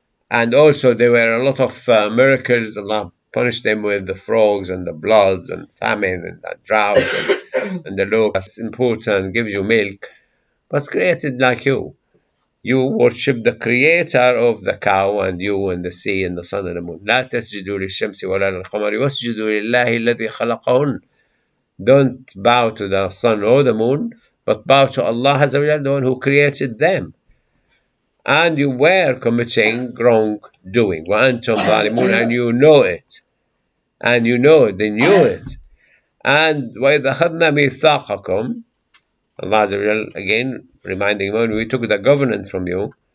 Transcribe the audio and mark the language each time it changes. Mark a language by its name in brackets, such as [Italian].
[English] And also there were a lot of miracles. Allah punished them with the frogs and the bloods and famine and the drought and the locusts. Important, gives you milk, but it's created like you. You worship the creator of the cow and you and the sea and the sun and the moon. [Arabic] لا تسجدوا للشمس ولا للقمر واسجدوا لله الذي خلقهن. [English] Don't bow to the sun or the moon, but bow to Allah Azza wa Jalla, the one who created them. And you were committing wrongdoing. [Arabic] وَأَنْتُمْ ظَالِمُونَ, [English] and you know it. And you know it, they knew it. And [Arabic] وَإِذْ أَخَذْنَا مِيثَاقَكُمْ, [English] Allah Azza wa Jalla again reminding them, we took the governance from you.